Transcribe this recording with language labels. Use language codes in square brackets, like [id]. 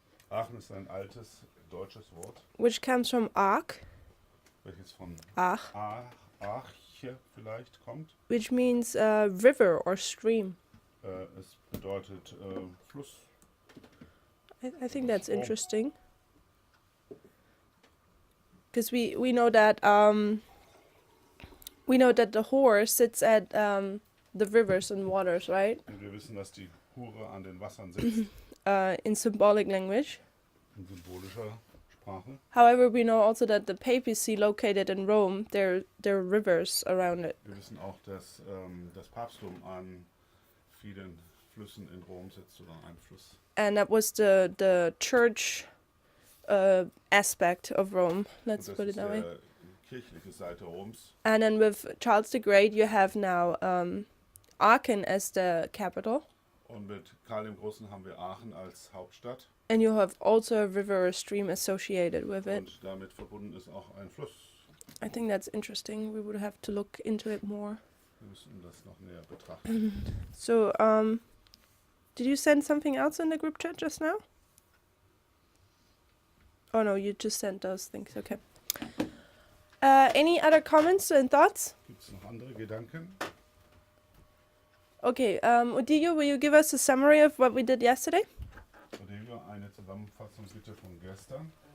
[de] Aachen ist ein altes deutsches Wort, [en] which comes from Ach, [de] welches von Ach, Arche vielleicht kommt. [en] which means river or stream. [de] Es bedeutet Fluss. [en] I think that's [de] Strom. [en] interesting. Because we know that the whore sits at the rivers and waters, right? [de] Und wir wissen, dass die Hure an den Wassern sitzt, [en] In symbolic language. [de] in symbolischer Sprache. [en] However, we know also that the papacy located in Rome, there are rivers around it. [de] Wir wissen auch, dass das Papsttum an vielen Flüssen in Rom sitzt oder einem Fluss. [en] And that was the church aspect of Rome. Let's [de] Und [en] put it [de] das ist [en] that way. [de] die kirchliche Seite Roms. [en] And then with Charles the Great, you have now Aachen as the capital. [de] Und mit Karl dem Großen haben wir Aachen als Hauptstadt. [en] And you have also a river or stream associated with it. [de] Und damit verbunden ist auch ein Fluss. [en] I think that's interesting. We would have to look into it more. [de] Wir müssen das noch näher betrachten. [en] So, did you send something else in the group chat just now? Oh no, you just sent those things. Okay. Any other comments and thoughts? [de] Gibt es noch andere Gedanken? [en] Okay, Odilio, will you give us a summary of what we did yesterday? [de] Odilio, eine Zusammenfassung bitte von gestern.